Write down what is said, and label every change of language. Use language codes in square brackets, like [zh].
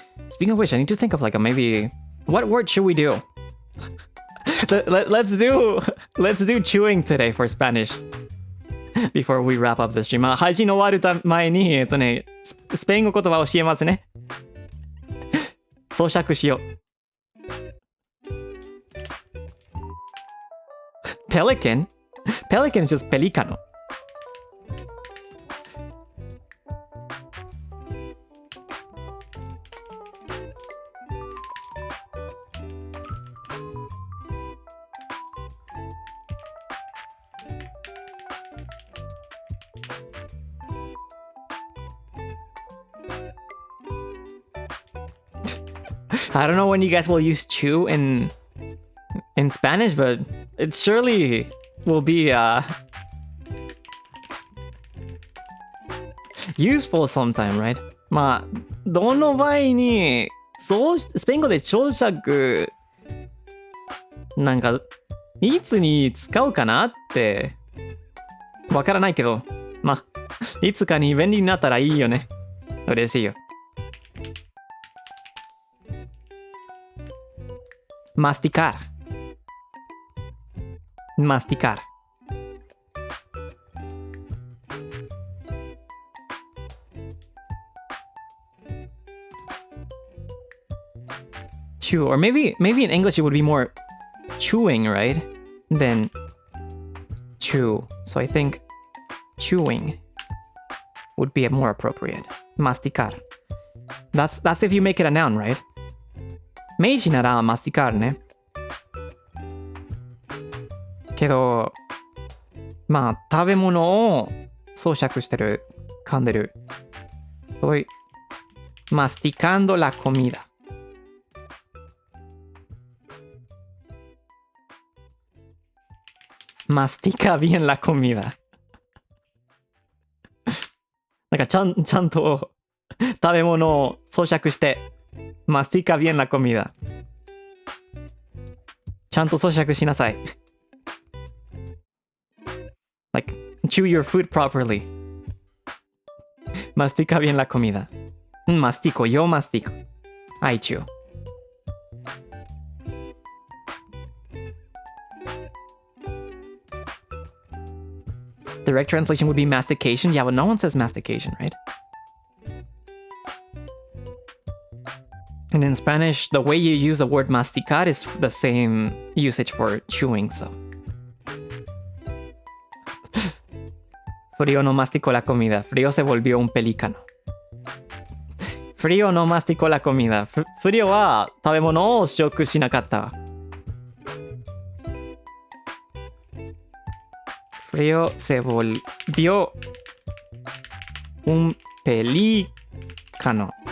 [en] Speaking of which, I need to think of like a maybe... What word should we do? Let's do chewing today for Spanish. Before we wrap up the stream. [ja] まあ、配信の終わる前に、スペイン語言葉を教えますね。咀嚼しよう。 [en] Pelican? Pelican is just pelícano. I don't know when you guys will use chew in Spanish, but it surely will be useful sometime, right? [ja] まあ、どの場合に、スペイン語で咀嚼、なんか、いつに使うかなって、わからないけど、まあ、いつかに便利になったらいいよね。嬉しいよ。 [es] Masticar. Masticar. [en] Chew, or maybe in English it would be more chewing, right? Than chew. So I think chewing would be more appropriate. Masticar. That's if you make it a noun, right? [ja] 名詞ならマスティカールね。けど、まあ、食べ物を咀嚼してる、噛んでる。 [es] Estoy masticando la comida. Mastica bien la comida. [ja] なんかちゃんと食べ物を咀嚼して、 [es] mastica bien la comida. [ja] ちゃんと咀嚼しなさい。 [en] Like, chew your food properly. [es] Mastica bien la comida. Mastico, yo mastico. [en] I chew. Direct translation would be mastication. Yeah, but no one says mastication, right? And in Spanish, the way you use the word masticar is the same usage for chewing, so. [es] Frío no masticó la comida. Frío se volvió un pelícano. Frío no masticó la comida. [ja] Frío wa tabemono o shoku shinakatta. [es] Frío se volvió un pelícano.